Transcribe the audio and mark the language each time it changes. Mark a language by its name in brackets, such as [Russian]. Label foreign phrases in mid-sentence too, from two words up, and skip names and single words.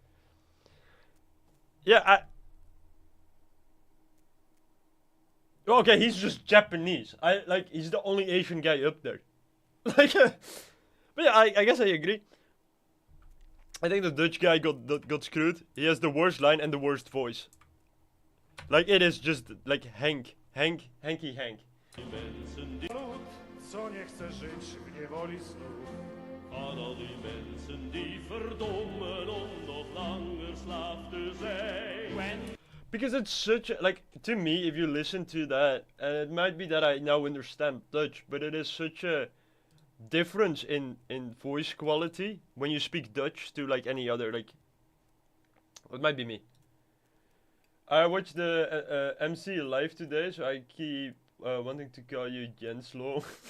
[English] Yeah, okay, he's just Japanese. He's the only Asian guy up there. Like, but yeah, I guess I agree. I think the Dutch guy got screwed. He has the worst line and the worst voice. Like, it is just like Hanky Hank. [Polish] Lud, co nie chce żyć w niewoli snów. [Dutch] Aan al die mensen die verdommen om nog langer slaaf te zijn. [English] Because it's such a, like, to me, if you listen to that, and it might be that I now understand Dutch, but it is such a difference in voice quality when you speak Dutch to like any other, like, it might be me. I watched the MC live today, so I keep wanting to call you Jens Lo.